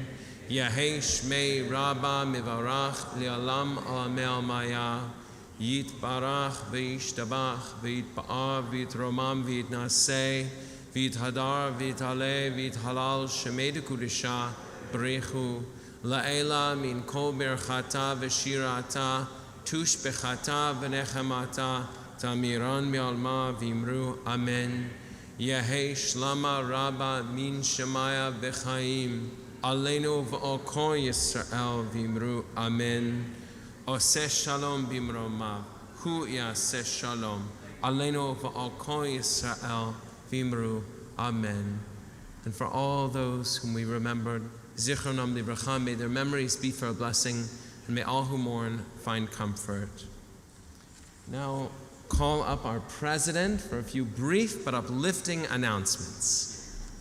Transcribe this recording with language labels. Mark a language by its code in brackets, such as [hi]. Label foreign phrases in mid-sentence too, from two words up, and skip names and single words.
[arc] יהא שמיה רבא, מברך, לעלם עלמי עלמיא, יתברך, וישתבח, ויתפאר, ויתרומם, ויתנשא, ויתהדר, ויתעלה, ויתהלל, שמיה דקודשא, בריך הוא, לעילא מן כל ברכתא ושירתא, תשבחתא ונחמתא, דאמירן בעלמא ואמרו, אמן. יהא שלמא רבא מן שמיא [he] וחיים, עלינו ועל כל ישראל [arc] ואמרו, אמן. [he] עושה שלום במרומיו, הוא יעשה שלום, עלינו ועל כל ישראל ואמרו, אמן. [en] And for all those whom we remembered, [he] זכרונם לברכה, [en] may their memories be for a blessing, and may all who mourn find comfort. Now, call up our president for a few brief but uplifting announcements.